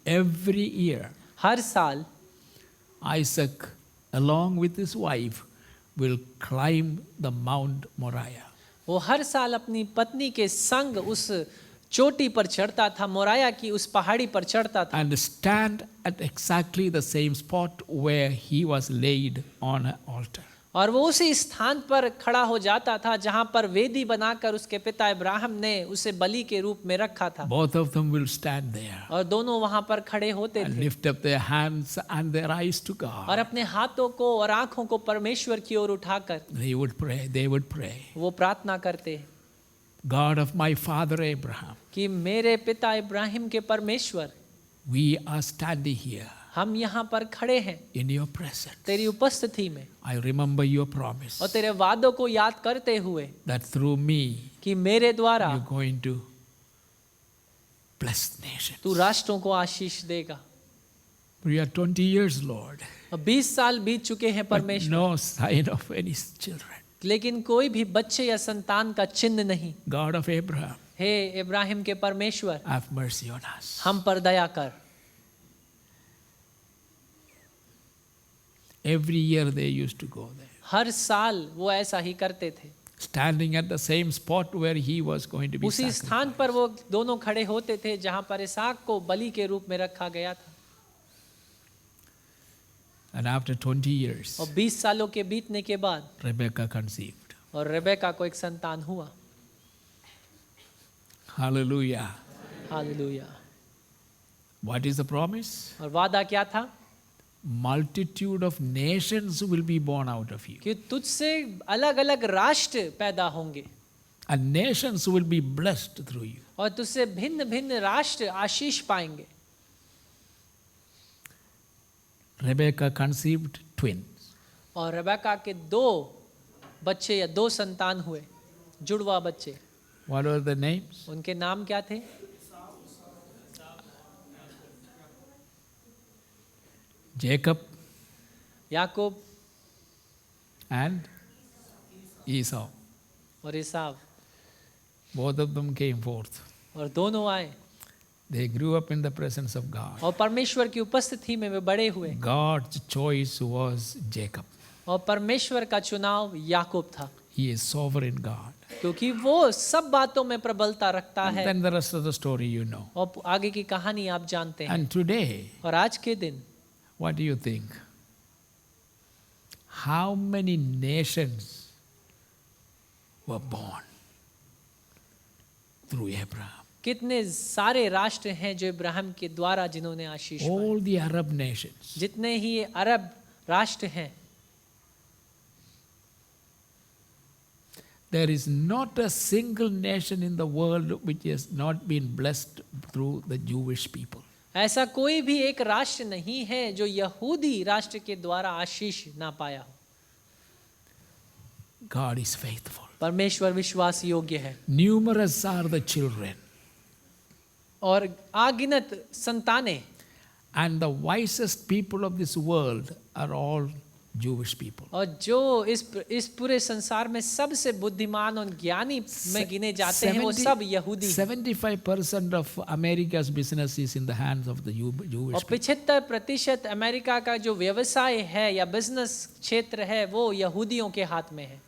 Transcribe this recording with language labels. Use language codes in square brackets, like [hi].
[en] every year [hi] हर साल [en] Isaac, along with his wife, will climb the Mount Moriah. [hi] वो हर साल अपनी पत्नी के संग उस चोटी पर चढ़ता था, मोराया की उस पहाड़ी पर चढ़ता था, [en] And stand at exactly the same spot where he was laid on an altar. [hi] और वो उसी स्थान पर खड़ा हो जाता था जहां पर वेदी बनाकर उसके पिता इब्राहिम ने उसे बलि के रूप में रखा था। [en] Both of them will stand there [hi] और दोनों वहां पर खड़े होते [en] and [hi] थे [en] lift up their hands and their eyes to [hi] और [en] God. [hi] अपने हाथों को और आंखों को परमेश्वर की ओर उठाकर [en] They would pray. [hi] वो प्रार्थना करते हैं [en] God of my father Abraham, [hi] कि मेरे पिता इब्राहिम के परमेश्वर, [en] we are standing here [hi] हम यहाँ पर खड़े हैं [en] in your presence. [hi] तेरी उपस्थिति में [en] I remember your promise [hi] और तेरे वादों को याद करते हुए [en] that through me [hi] कि मेरे द्वारा [en] you're going to bless nations. [hi] तू राष्ट्रों को आशीष देगा। [en] We are 20 years, Lord, [hi] और 20 साल बीत चुके हैं [en] but [hi] परमेश्वर, [en] no sign of any children. [hi] लेकिन कोई भी बच्चे या संतान का चिन्ह नहीं। [en] God of Abraham, [hi] हे इब्राहिम के परमेश्वर, [en] have mercy on us. [hi] हम पर दया कर। [en] Every year they used to go there, [hi] हर साल वो ऐसा ही करते थे, [en] standing at the same spot where he was going to be [hi] उसी [en] sacrificed. [hi] स्थान पर वो दोनों खड़े होते थे जहां पर इसहाक को बलि के रूप में रखा गया था। [en] And after 20 years, [hi] और 20 सालों के बीतने के बाद [en] Rebekah conceived. [hi] और रेबेका को एक संतान हुआ। [en] Hallelujah. [hi] Hallelujah. [en] What is the promise? [hi] और वादा क्या था? [en] Multitude of nations will be born out of you. [hi] कि तुझसे अलग अलग राष्ट्र पैदा होंगे [en] And nations will be blessed through you. [hi] और तुझसे भिन्न भिन्न राष्ट्र आशीष पाएंगे। [en] Rebekah conceived twins. [hi] और रेबेका के 2 बच्चे या 2 संतान हुए, जुड़वा बच्चे। [en] What were the names? [hi] उनके नाम क्या थे? [en] Jacob [hi] Yakub [en] and Esau. [hi] और ईसाव। [en] Both of them came forth. [hi] और दोनों आए [en] They grew up in the presence of God. [hi] और परमेश्वर की उपस्थिति में वे बड़े हुए [en] God's choice was Jacob. [hi] और परमेश्वर का चुनाव याकूब था, [en] He is sovereign God. [hi] क्योंकि वो सब बातों में प्रबलता रखता [en] And [hi] है। [en] then the rest of the story you know. [hi] और आगे की कहानी आप जानते हैं। [en] And today, [hi] और आज के दिन [en] what do you think? How many nations were born through Abraham? [hi] कितने सारे राष्ट्र हैं जो इब्राहिम के द्वारा जिन्होंने आशीष पाई। [en] All the Arab nations. [hi] जितने ही अरब राष्ट्र हैं, [en] There is not a single nation in the world which has not been blessed through the Jewish people. [hi] ऐसा कोई भी एक राष्ट्र नहीं है जो यहूदी राष्ट्र के द्वारा आशीष ना पाया हो। [en] God is faithful. [hi] परमेश्वर विश्वास योग्य है [en] Numerous are the children, [hi] और अगिनत संतानें, [en] and the wisest people of this world are all Jewish people. [hi] और जो इस पूरे संसार में सबसे बुद्धिमान और ज्ञानी में गिने जाते हैं वो सब यहूदी हैं। [en] 75% of America's business is in the hands of the Jewish [hi] और [en] people. [hi] 75% अमेरिका का जो व्यवसाय है या बिजनेस क्षेत्र है वो यहूदियों के हाथ में है।